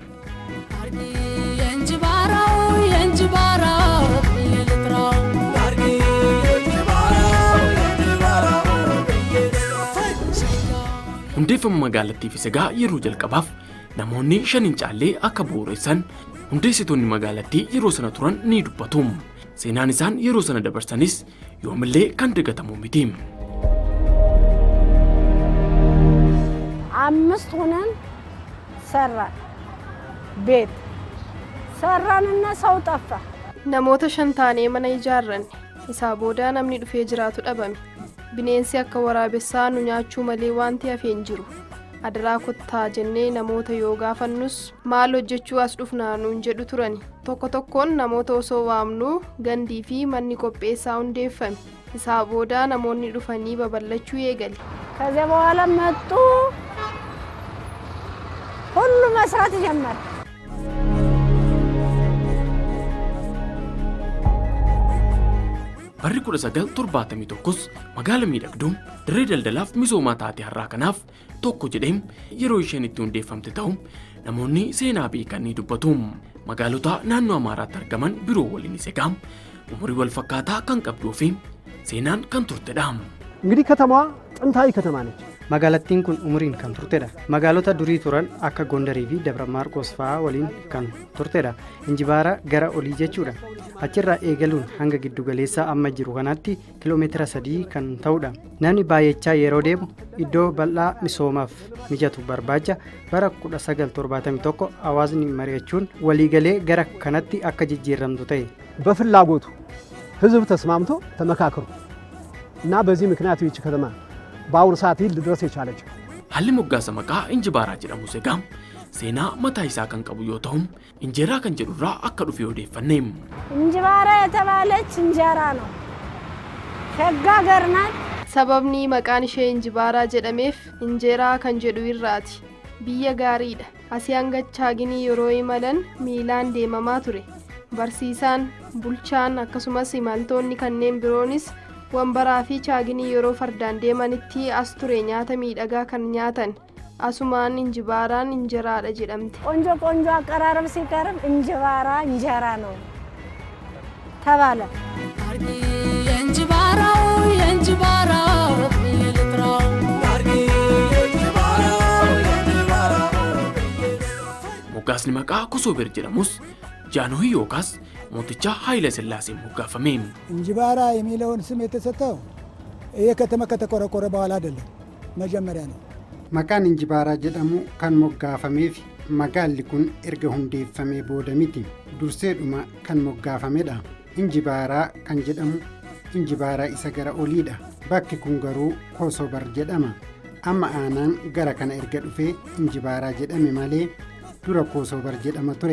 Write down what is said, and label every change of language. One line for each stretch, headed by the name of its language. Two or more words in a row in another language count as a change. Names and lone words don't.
Oromo: Hundeeffama magaalattiif isagaa yeroo jalqabaaf namoonni 5 caallee akka bu'uureessan hundeessitoonni magaalattii yeroo sana turan ni dubbatu. Seenaan isaan yeroo sana dabarsanis yoomillee kan dagatamu miti.
Amharic: 5 ሆነን ሰራን ቤት ሰራንና ሰው ጠፋ።
Oromo: namoota 5 taanee mana ijaarranne isaa booda namni dhufee jiraatu dhabame. Bineensi akka waraabessaa nu nyaachuu malee wanti hafee hin jiru. Adaraa kottaa jennee namoota yoo gaafannus maal hojjechuu as dhufnaa nuun jedhu turani. Tokko tokkoon namoota osoo waamnu gandii fi manni qopheessaa hundeeffame. Isaa booda namoonni dhufanii babal'achuu eegale.
Amharic: ከዚያ በኋላ መጡ ሁሉ መስራት ጀመረ።
Oromo: Barri 1971 magaala miidhagduun dirree daldalaaf misoomaa taate har'aa kanaaf tokko jedhee yeroo isheen itti hundeeffamte ta'u namoonni seenaa beekan ni dubbatu. Magaalota naannoo Amaaraatti argaman biroo waliin egaa umurii wal fakkaataa kan qabduu fi seenaan kan turtedha.
Amharic: እንግዲህ ከተማዋ ጥንታዊ ከተማ ነች።
Oromo: magaalattiin kun umuriin kan turtedha. Magaalota durii turan akka Gondarii fi Dabra Maarqos fa'aa waliin kan turtedha. Injibaaraa gara olii jechuudha. Achirraa eegaluun hanga giddu galeessaa amma jiru kanaatti kiiloomeetira 3 kan ta'udha. Namni baay'achaa yeroo deemu iddoo bal'aa misoomaaf mijatu barbaacha bara 1971 hawaasni mari'achuun waliigalee gara kanatti akka jijjiiramtu ta'e.
Amharic: በፍላጎቱ ህዝብ ተስማምቶ ተመካከሩ እና በዚህ ምክንያት ይህች ከተማ በአሁኑ ሰዓት ልድረስ የቻለችው
Oromo: Haalli moggaasa maqaa Injibaaraa jedhamu egaa seenaa mataa isaa kan qabu yoo ta'u injeeraa kan jedhurraa akka dhufe odeeffanne.
Amharic: እንጅባራ የተባለች እንጀራ ነው። ሸጋ ሀገር ናት።
Oromo: Sababni maqaan ishee Injibaaraa jedhameef injeeraa kan jedhu irraati. Biyya gaariidha. Asii hanga Chaaginii yeroo imalan miilaan deemamaa ture. Barsiisaan, bulchaan akkasumas imaltoonni kanneen biroonis wambaraa fi Chaaginii yeroo fardaan deemanitti as ture nyaata miidhagaa kan nyaatan. Asumaan Injibaaraan injeraadha jedhamte.
Amharic: ቆንጆ ቆንጆ አቀራረብ ሲቀርብ እንጅባራ እንጀራ ነው ተባለ።
Oromo: Moggaasni maqaa Kosober jedhamus Jaanhoy yookaas mooticha Haayile Sillaaseen moggaafame.
Amharic: እንጅባራ የሚለውን ስም የተሰጠው ይሄ ከተማ ከተቆረቆረ በኋላ አይደለም፣ መጀመሪያ ነው።
Oromo: Maqaan Injibaaraa jedhamu kan moggaafameef magaalli kun erga hundeeffamee booda miti. Durseedhuma kan moggaafamedha. Injibaaraa kan jedhamu Injibaaraa isa gara oliidha. Bakki kun garuu Kosobar jedhama. Amma aanaan gara kana erga dhufee Injibaaraa jedhame malee dura Kosobar jedhama ture.